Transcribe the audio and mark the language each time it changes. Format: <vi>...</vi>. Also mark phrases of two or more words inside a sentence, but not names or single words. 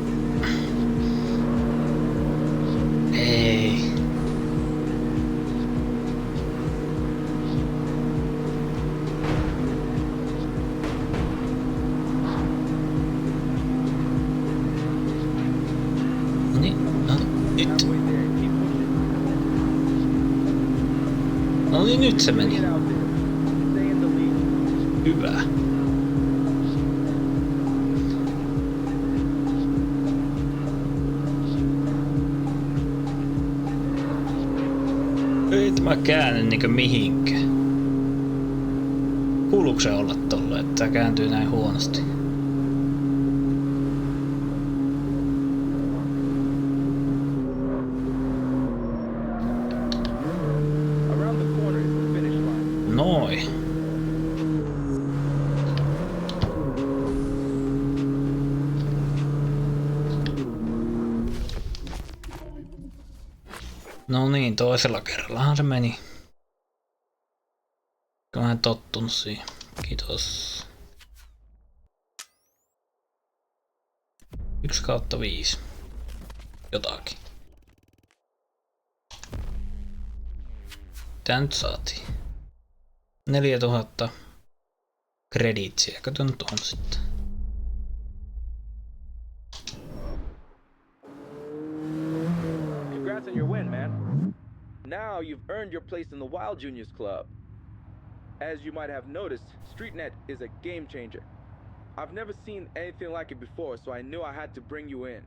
<fi>Ei. Nyt.</fi> <en>Halfway there. Keep pushing.</en> <fi>No niin, nyt se meni.</fi> <en>Get out there. Stay in the lead.</en> <fi>Hyvä. Ei tämä käänny niinkö mihinkään. Kuuluuko se olla tolle, että tää kääntyy näin huonosti?</fi> <en>Around the corner is the finish line.</en> <fi>Noin. No niin, toisella kerrallahan se meni. Mä en tottunut siihen. Kiitos. 1/5. Jotakin. Tää nyt saatiin. 4000 kreditsiä. Kato nyt on sitten.</fi> <en>Congrats on your win, man. Now you've earned your place in the Wild Juniors Club. As you might have noticed, StreetNet is a game changer. I've never seen anything like it before, so I knew I had to bring you in.</en>